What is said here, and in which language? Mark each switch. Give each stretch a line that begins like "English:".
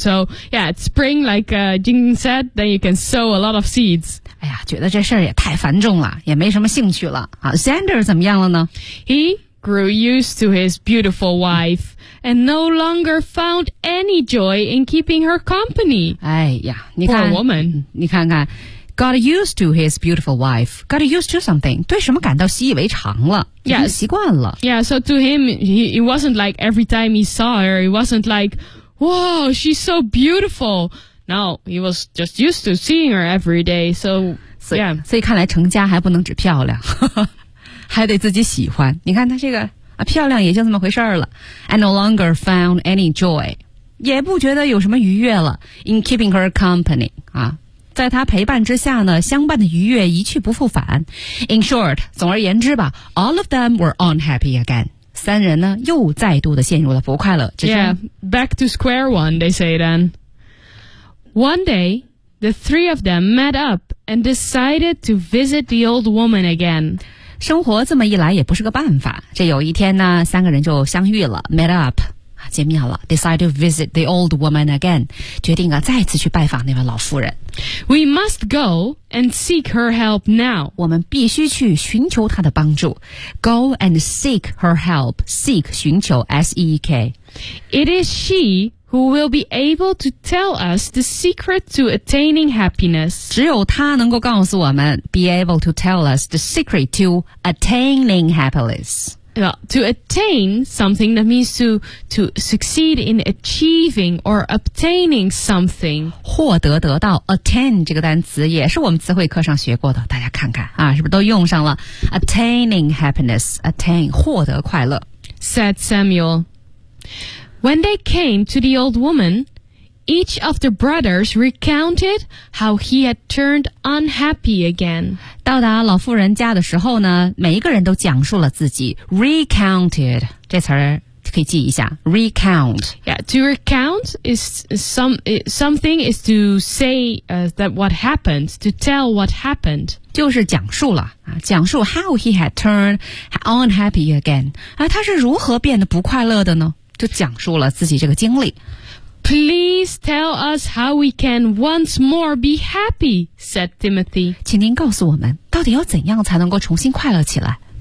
English: So, yeah, it's spring like Jing said, then you can sow a lot of seeds.
Chinese: 哎呀觉得这事儿也太繁重了也没什么兴趣了。啊 Xander 怎么样了呢
English: He grew used to his beautiful wife, and no longer found any joy in keeping her company.
Chinese: 哎呀你看
English: Poor woman.
Chinese: 你看看
English: got used to his beautiful wife, got used to something,
Chinese: 对什么感到习以为常了。
English: Yeah,
Chinese: 习惯了
English: yeah, so to him, it wasn't like every time he saw her, it wasn't like, whoa, she's so beautiful. No, he was just used to seeing her every day, so, yeah.
Chinese: 所以看来成家还不能只漂亮，还得自己喜欢。你看他这个啊，漂亮也就这么回事了。
English: I no longer found any joy，
Chinese: 也不觉得有什么愉悦了。
English: In keeping her company，
Chinese: 啊，在她陪伴之下呢，相伴的愉悦一去不复返。
English: In short，
Chinese: 总而言之吧
English: ，all of them were unhappy again。
Chinese: 三人呢又再度的陷入了不快乐之中。
English: Yeah, back to square one, they say then. One day, the three of them met up and decided to visit the old woman again.
Chinese: 生活这么一来也不是个办法。这有一天呢，三个人就相遇了 ，
English: met up，
Chinese: 见面了 ，
English: decide to visit the old woman again，
Chinese: 决定啊再次去拜访那位老夫人。
English: We must go and seek her help now.
Chinese: 我们必须去寻求她的帮助。
English: Go and seek her help. Seek, 寻求 S-E-E-K. It is she who will be able to tell us the secret to attaining happiness.
Chinese: 只有她能够告诉我们
English: be able to tell us the secret to attaining happiness. Yeah, to attain something, that means to succeed in achieving or obtaining something.
Chinese: 获得得到 attain 这个单词也是我们词汇课上学过的，大家看看啊，是不是都用上了
English: attaining happiness,
Chinese: attain, 获得快乐。
English: Said Samuel, when they came to the old woman, each of the brothers recounted how he had turned unhappy again.
Chinese: 到达老妇人家的时候呢，每一个人都讲述了自己 recounted 这词儿可以记一下 recount.
English: Yeah, to recount is something is to say that what happened, to tell what happened.
Chinese: 就是讲述了啊，讲述
English: how he had turned unhappy again.
Chinese: 啊，他是如何变得不快乐的呢？就讲述了自己这个经历。
English: Please tell us how we can once more be happy, said Timothy.
Chinese: 请您告诉我们到底要怎样才能够重新快乐起来。